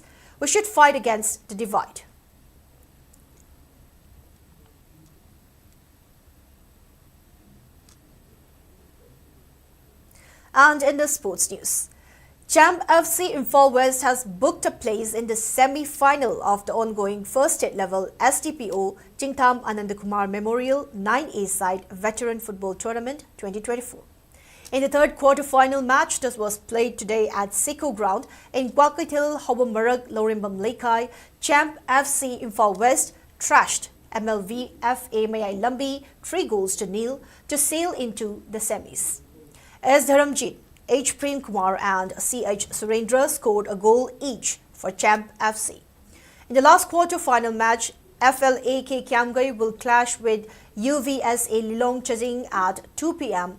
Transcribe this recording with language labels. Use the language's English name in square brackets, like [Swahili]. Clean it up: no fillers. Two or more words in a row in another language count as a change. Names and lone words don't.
[English] We should fight against the divide. And in the sports news, Champ FC Imphal West has booked a place in the semi-final of the ongoing first state-level STPO Tingtham Anandakumar Memorial 9A side Veteran Football Tournament 2024. In the third quarter-final match that was played today at Siko Ground in Gwakatil Hobamarag Lorimbam Lekai, Champ FC Imphal West trashed MLV FA Mayai Lambi 3-0 to sail into the semis. S. Dharamjit, H. Prem Kumar and C.H. Surendra scored a goal each for Champ FC. In the last quarter-final match, FLAK Kiamgai will clash with UVSA Lilong Chazing at 2 p.m.